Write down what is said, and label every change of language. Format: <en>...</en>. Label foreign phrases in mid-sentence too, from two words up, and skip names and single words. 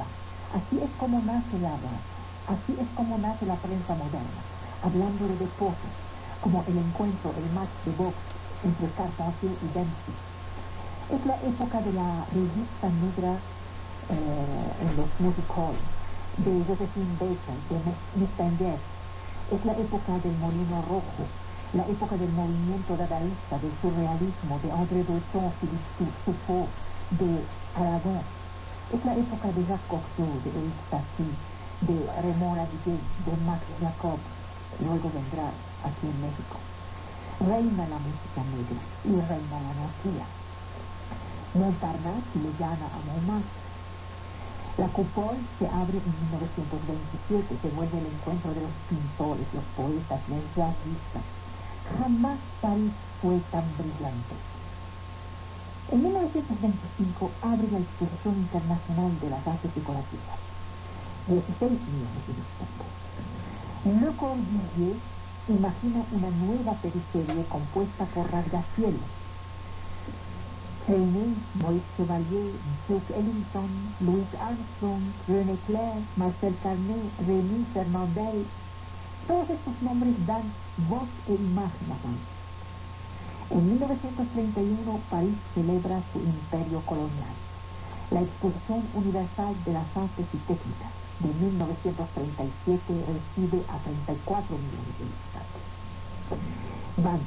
<es>Así es como nace la radio, así es como nace la prensa moderna, hablando de deportes, como el encuentro, el match de box entre Carpentier y Dempsey. Es la época de la revista negra en los</es> <en>music halls,</en> <es>de Josephine Baker, de Miss Tanger. Es la época del Molino Rojo, la época del movimiento dadaísta, del surrealismo, de André Breton, Philippe Soufflot, de Aragon. Es la época de Jacques Cocteau, de Eric Satie, de Raymond Adigé, de Max Jacob. Luego vendrá aquí en México. Reina la música negra y reina la anarquía. Montparnasse le gana a Montmartre. La Coupole se abre en 1927, se vuelve el encuentro de los pintores, los poetas, los jazzistas. Jamás París fue tan brillante. En 1925 abre la Exposición Internacional de las Artes Decorativas. 16 millones de visitantes. Le Corbusier imagina una nueva periferia compuesta por rascacielos. René, Maurice Chevalier, Duke Ellington, Louis Armstrong, René Clair, Marcel Carné, Rémy Fernandel, todos estos nombres dan voz e imagen a París. En 1931 París celebra su imperio colonial, la Exposición Universal de las Artes y Técnicas de 1937 recibe a 34 millones de visitantes.</es>